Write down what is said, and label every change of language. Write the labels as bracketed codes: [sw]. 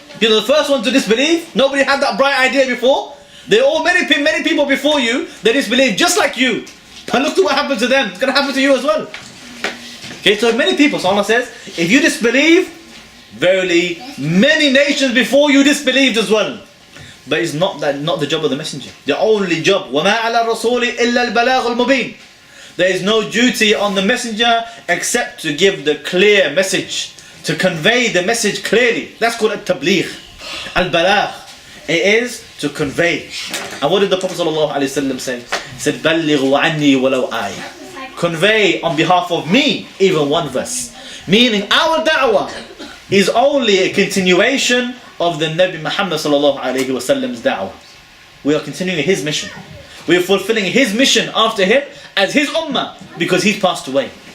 [en] You're the first one to disbelieve? Nobody had that bright idea before? Many people before you, they disbelieved just like you. And look to what happened to them. It's going to happen to you as well. Okay, so many people, so Allah says, if you disbelieve, verily, many nations before you disbelieved as well. But it's not the job of the messenger. The only job, [ar] وَمَا عَلَى الرَّسُولِ إِلَّا الْبَلَاغُ الْمُبِينُ. [en] There is no duty on the messenger except to give the clear message, to convey the message clearly. That's called al-tabligh, al-balagh. It is to convey. And what did the Prophet ﷺ say? He said, [ar] بَلِّغُوا عَنِّي وَلَوْ آيَةً. [en] Convey on behalf of me, even one verse. Meaning our da'wah is only a continuation of the Nabi Muhammad ﷺ's da'wah. We are continuing his mission. We are fulfilling his mission after him as his ummah, because he's passed away.